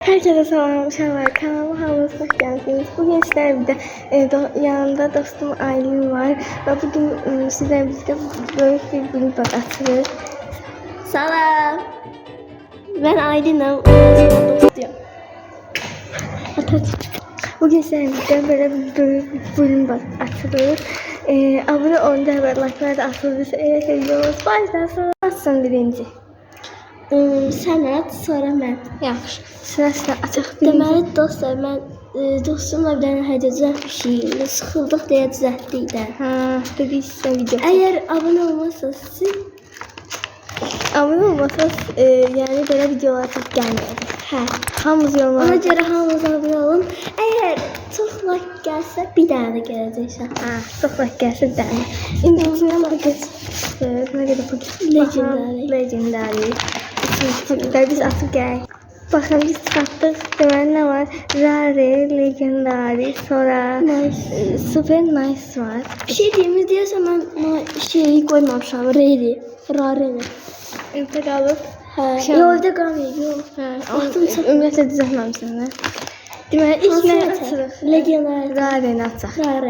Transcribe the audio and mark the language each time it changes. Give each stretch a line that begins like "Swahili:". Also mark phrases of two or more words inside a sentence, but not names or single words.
Turkish: Herkese selam
Azerbaijani: uşaqlar, kanalıma hamınız xoş gəldiniz.
Turkish: Bugün sizlerle birlikte yanımda dostum Aylin var ve bugün sizlerle birlikte böyük bir
Azerbaijani: vlog açırıq.
Turkish: Salam. Ben Aydın'ım.
Azerbaijani: Dostuyum.
Turkish: Bugün sizlerle birlikte böyle bir böyük bir
Azerbaijani: vlog açırıq.
Turkish: Abone olun da ve like'lar da atılırsa eğer videomuz başlasın. Açsın birinci.
Azerbaijani: Sənət, sonra mən. Yaxşı. Sıra açaq birinci. Deməli dostlar, mən dostumla bir dənə hədiyyə düzəltmişik. Sıxıldıq deyə düzəltdik də. Dedik sizə video. Əgər abunə olmasanız siz
Turkish: Abone olmasanız yani böyle videolar çok gelmedi.
Azerbaijani: Hamımız ona
Turkish: yorumlar.
Azerbaijani: görə hamınız abunə olun. Əgər çox
English: like gəlsə
Azerbaijani: bir dənə də gələcək.
Turkish: Çok like gelsin de. Şimdi içinden paket. Ne kadar paket?
English: Legendary.
Turkish: Legendary. Paketler biz atıp gel. Bakın biz çıkarttık.
Azerbaijani: Deməli ne var?
English: Rare, Legendary, sonra Nice. Super Nice var.
Azerbaijani: Bir şey deyimiz deyəsən mən şeyi qoymamışam. Rareni.
Turkish: Evde kalıp.
Azerbaijani: Hə. Yox, evdə qalmayıb. Yox. Atım çatır. Ümumiyyətlə düzəltməmişsən də. Deməli ilk nə açırıq?
English: Legendary.
Azerbaijani: Rare-ni açaq.
English: Rare.